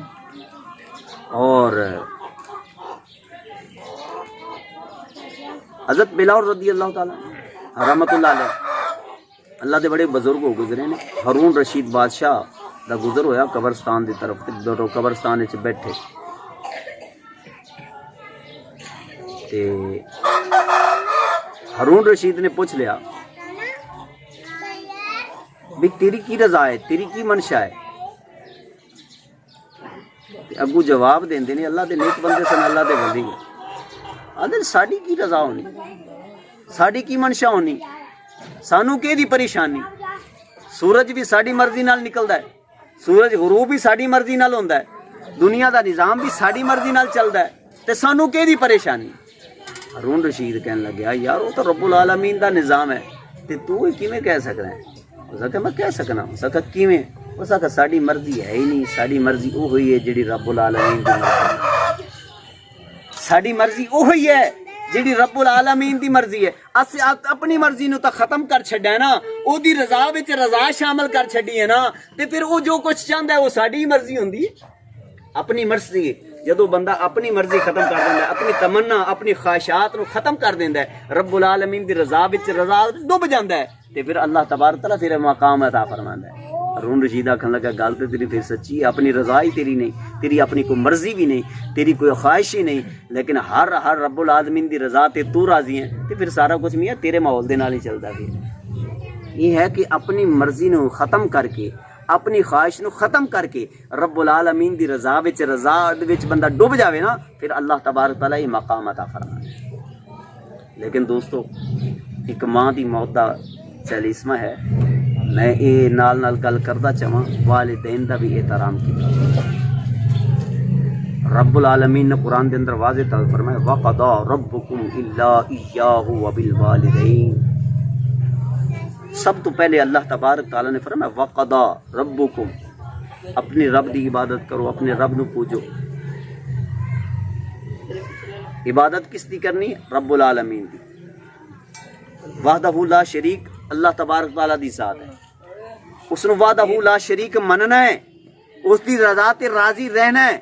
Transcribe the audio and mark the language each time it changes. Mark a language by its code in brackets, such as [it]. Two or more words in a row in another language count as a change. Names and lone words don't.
[pa] اور حضرت بلال [ar] رضی اللہ تعالیٰ رحمت اللہ علیہ [pa] اللہ دے بڑے بزرگ ہو گزرے نے، ہارون رشید بادشاہ دا گزر ہویا قبرستان دی طرف، دو قبرستان وچ بیٹھے تے ہارون رشید نے پوچھ لیا بھی تیری کی رضا ہے، تیری کی منشا ہے؟ اگو جواب دیندے نے اللہ دے نیک بندے سن، اللہ دے ولی آدھے ساڈی کی رضا ہونی، ساڈی کی منشا ہونی، سانو کہ دی پریشانی؟ سورج بھی ساڈی مرضی نال نکلدا ہے، سورج غروب بھی ساڈی مرضی نال ہوندا ہے، دنیا دا نظام بھی ساڈی مرضی نال چلدا ہے، تے سانو کہ دی پریشانی؟ ہارون رشید کہنے لگیا یار وہ تو رب العالمین دا نظام ہے، تے تو کیویں کہہ سکنا ہے؟ اس کہ میں کہہ سکنا، اس کہ کیویں؟ اس کہ ساڈی مرضی ہے ہی نہیں، ساڈی مرضی وہ ہوئی ہے جڑی رب العالمین دی مرضی، ساڈی مرضی وہ ہوئی ہے جڑی رب العالمین دی مرضی ہے۔ اسی اپنی مرضی نو تا ختم کر چھڈیا نا، او دی رضا وچ رضا شامل کر چھڈی ہے نا، تے پھر او جو کچھ چاہندا ہے وہ ساڈی مرضی ہوندی ہے، اپنی مرضی۔ جدو بندہ اپنی مرضی ختم کر دیندا ہے، اپنی تمنا اپنی خواہشات نو ختم کر دیندا ہے، رب العالمین دی رضا وچ رضا ڈوب جاندا ہے، تے پھر [ar] اللہ تبارک تعالیٰ [pa] پھر مقام عطا فرماندا ہے۔ ہارون رشید آکھن لگا گل تے تیری پھر سچی ہے، اپنی رضا ہی تیری نہیں، تیری اپنی کوئی مرضی بھی نہیں، تیری کوئی خواہش ہی نہیں، لیکن ہر رب العالمین دی رضا تے تو راضی ہے، تے پھر سارا کچھ میاں تیرے ماحول دے نال ہی چلدا پھر۔ یہ ہے کہ اپنی مرضی نو ختم کر کے، اپنی خواہش نو ختم کر کے رب العالمین دی رضا وچ بندہ ڈوب جاوے نا، پھر [ar] اللہ تبارک تعالیٰ [pa] یہ مقام عطا فرمائے۔ لیکن دوستو ایک ماں دی موت دا 40واں ہے، میں یہ نال گل کردا چاہواں والدین دا بھی احترام کیتا۔ [ar] رب العالمین نے قرآن دے اندر واضح طور فرمایا وَقَضَىٰ رَبُّكُمْ إِلَّا إِيَّاهُ وَبِالْوَالِدَيْنِ۔ [pa] سب تو پہلے [ar] اللہ تبارک تعالیٰ [pa] نے فرمایا [ar] وَقَضَىٰ رَبُّكُمْ، [pa] اپنی رب دی عبادت کرو، اپنے رب نو پوجو۔ عبادت کس دی کرنی ہے؟ رب العالمین دی، [ar] وحدہ لا شریک، اللہ تبارک تعالیٰ [pa] دی ذات ہے، اس نے [ar] وحدہ لا شریک [pa] مننا ہے، اس دی رضا تے راضی رہنا ہے۔